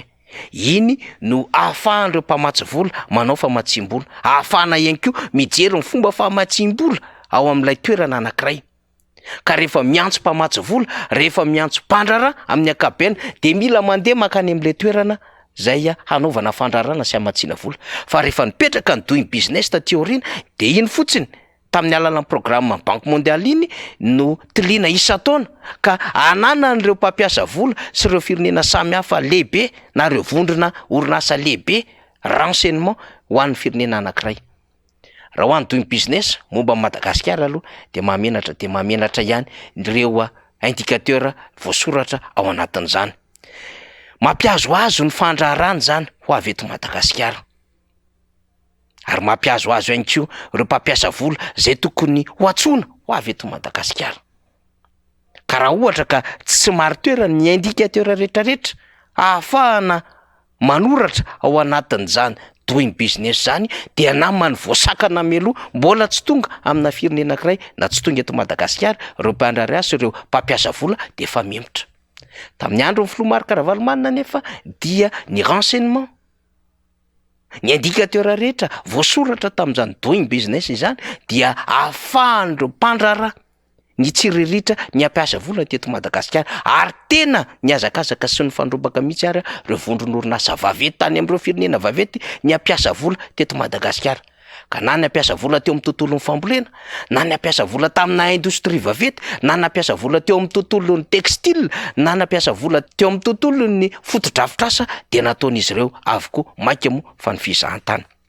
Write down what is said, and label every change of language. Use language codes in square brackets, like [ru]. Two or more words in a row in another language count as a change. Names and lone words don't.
[mg] Iny no ahafahan'ireo mpamatsy vola manao famatsim-bola, ahafahana ihany koa mijery ny fomba famatsim-bola ao amin'ilay toerana anankiray. Ka rehefa miantso mpamatsy vola, rehefa miantso mpandraharaha amin'ny ankapobeny, de mila mandeha makany amin'ilay toerana zay hanaovana fandraharana sy hamatsiana vola. Fa rehefa nipetraka ny [en] doing business [mg] taty aoriana, de iny fotsiny tamin'ny alalan'ny programme Banque Mondiale iny no tiliana isan-taona ka ananan'ireo mpampiasa vola sy ireo firenena samihafa lehibe na ireo vondrona orinasa lehibe renseignement ho an'ny firenena anankiray. Raha ho an'ny [en] doing business [mg] momba Madagasikara aloha de mahamenatra ihany ireo indicateur voasoratra ao anatin'izany. Mampiazoazo ny fandraharana zany ho avy eto Madagasikara. Ary mampiazoazo ihany koa ireo mpampiasa vola zay tokony ho antsoina ho avy eto Madagasikara. Ka raha ohatra ka tsy maro toerana ny indicateur rehetrarehetra ahafahana manoratra ao anatin'izany [en] doing business [mg] zany, dia namany voasakana meloha mbola tsy tonga amina firenena anankiray na tsy tonga eto Madagasikara ireo mpandraharaha sy ireo mpampiasa vola de efa memotra. Tamin'ny andron'ny filoha Marc Ravalomanana nefa dia ny renseignement, ny indicateur rehetra voasoratra tamin'izany [en] doing business [mg] izany dia ahafahan'ireo mpandraharaha ny tsiriritra ny ampiasa vola teto Madagasikara, ary tena ny azakazaka sy ny fandrombaka mihitsy ary ireo vondron'orinasa vaventy tany amin'ireo firenena vaventy ny ampiasa vola teto Madagasikara. Ka na ny ampiasa vola teo amin'ny tontolon'ny fambolena, na ny ampiasa vola tamina indostria vaventy, na ny ampiasa vola teo amin'ny tontolon'ny textile, na ny ampiasa vola teo amin'ny tontolon'ny fotodrafitrasa, de nataon'izy ireo avokoa mainka moa fa ny fizahan-tany.